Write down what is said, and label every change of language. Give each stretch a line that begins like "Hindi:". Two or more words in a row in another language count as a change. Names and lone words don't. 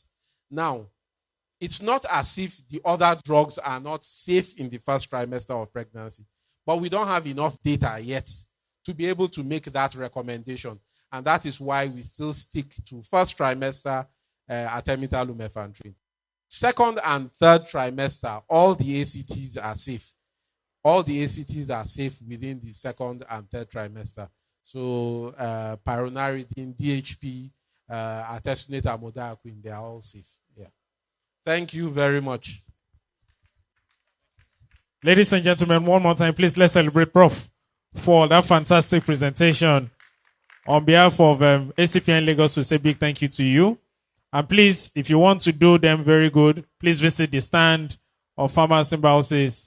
English: Now, it's not as if the other drugs are not safe in the first trimester of pregnancy, but we don't have enough data yet to be able to make that recommendation. And that is why we still stick to first trimester artemether-lumefantrine. Second and third trimester, all the ACTs are safe. All the ACTs are safe within the second and third trimester. So pyronarydine, DHP, artesunate amodiaquine, they are all safe. Yeah. Thank you very much. Ladies and gentlemen, one more time, please let's celebrate Prof for that fantastic presentation. On behalf of ACPN Lagos, we say big thank you to you. And please, if you want to do them very good, please visit the stand of Pharma Symbiosis.